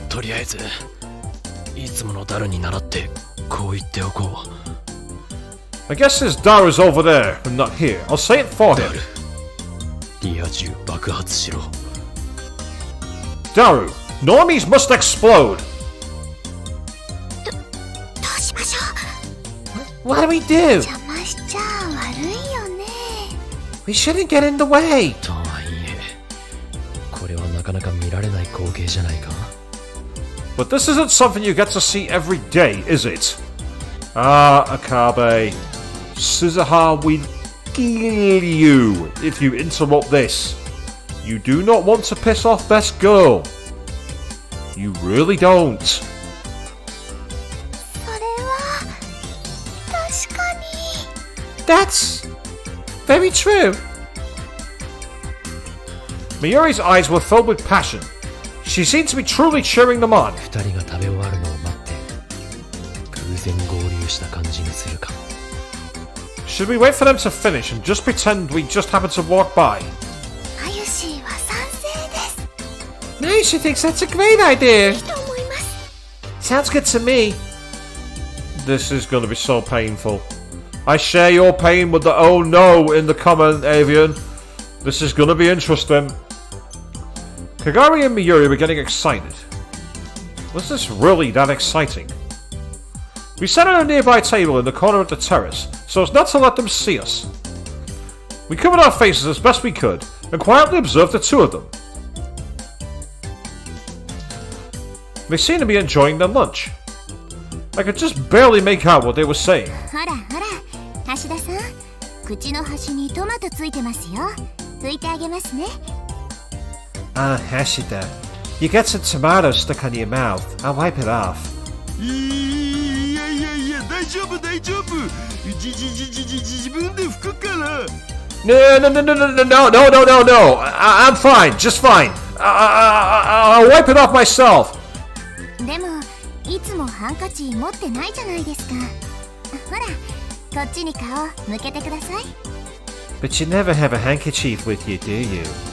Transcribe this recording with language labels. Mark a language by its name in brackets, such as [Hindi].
[Japanese] とりあえずいつものダルに倣ってこう言っておこう。 [English] I guess his Daru's over there and not here. I'll say it for him. [Japanese] リア充爆発しろ。 [English] Daru, normies must explode. [Japanese] どうしましょう。 [English] What do we do? [Japanese] 邪魔しちゃ悪いよね。 [English] We shouldn't get in the way. [Japanese] とはいえこれはなかなか見られない光景じゃないか。 [English] But this isn't something you get to see every day, is it? Ah, Akabe. Suzuha will kill you if you interrupt this. You do not want to piss off best girl. You really don't. [Japanese] それは確かに。 [English] That's very true. Mayuri's eyes were filled with passion. She seemed to be truly cheering them on. [Japanese] 二人が食べ終わるのを待って偶然合流した感じにするか。 [English] Should we wait for them to finish and just pretend we just happened to walk by? [Japanese] あゆしは賛成です。 [English] No, she thinks that's a great idea. [Japanese] いいと思います。 [English] Sounds good to me. This is going to be so painful. I share your pain with the oh no in the comment, Avian. This is going to be interesting. Kagari and Miyuri were getting excited. Was this really that exciting? We sat at a nearby table in the corner of the terrace, so as not to let them see us. We covered our faces as best we could, and quietly observed the two of them. They seemed to be enjoying their lunch. I could just barely make out what they were saying. [Japanese] ほらほら、橋田さん、口の端にトマトついてますよ。拭いてあげますね。 [English] Ah, Hashida. You get some tomato stuck on your mouth. I'll wipe it off. [Japanese] いやいやいや、大丈夫大丈夫。自分で拭くから。 [English] No, I'm fine, just fine. I'll wipe it off myself. [Japanese] でも、いつもハンカチ持ってないじゃないですか。ほら、こっちに顔向けてください。 [English] But you never have a handkerchief with you, do you?